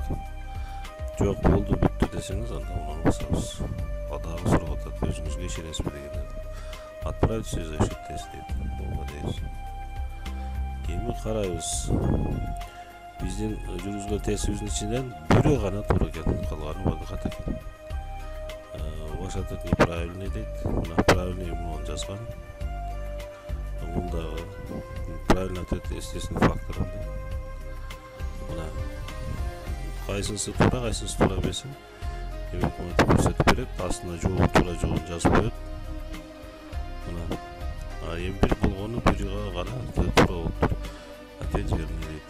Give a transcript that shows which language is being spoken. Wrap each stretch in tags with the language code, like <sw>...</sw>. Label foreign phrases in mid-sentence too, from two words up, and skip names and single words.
<ky>Жок, болду, бүттү десеңиз, анда мунун басабыз. Дагы сурап атат, өзүңүзгө ишенесизби деген.</ky> <ru>Отправить все</ru> <ky>защиттес дейт. Болго дейбиз. Эми карайбыз. Биздин жүргүзгөн тестибиздин ичинен бирөө гана туура экен, калганы баары ката экен.</ky> <ru>Ваш ответ неправильный дейт.</ru> <ky>Мына правильный муну жазган.</ky> <ru>Мындагы правильный ответ естественный фактор.</ru> <ky>Мына кайсысы туура, кайсысы туура эмесин демек мына көрсөтүп берет. Астына жооп туура жообун жазып коет. Мына эми бир болгону бирге гана туура болуптур.</ky> <ru>Ответ верный дейт.</ru>